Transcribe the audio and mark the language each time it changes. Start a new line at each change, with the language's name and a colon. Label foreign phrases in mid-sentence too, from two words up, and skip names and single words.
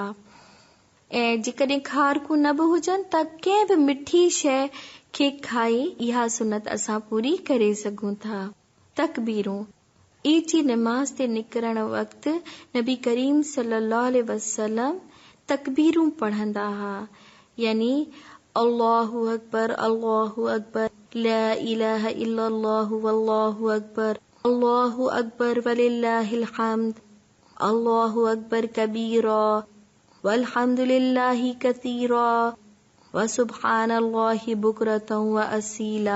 Sindhi: ऐं जेकॾहिं खारकूं न बि हुजनि त कंहिं बि मिठी शइ खे खाई इहा सुनत असां पूरी करे सघूं था। तकबीरूं, ईद जी नमाज़ ते निकिरण वक़्तु नबी करीम
Arabic: صلى الله عليه وسلم
Sindhi: तकबीरूं पढ़ंदा हुआ, यानी
Arabic: الله أكبر، لا إله إلا الله والله أكبر ولله الحمد، الله أكبر كبيرا والحمد لله كثيرا وسبحان الله بكرة وأصيلا.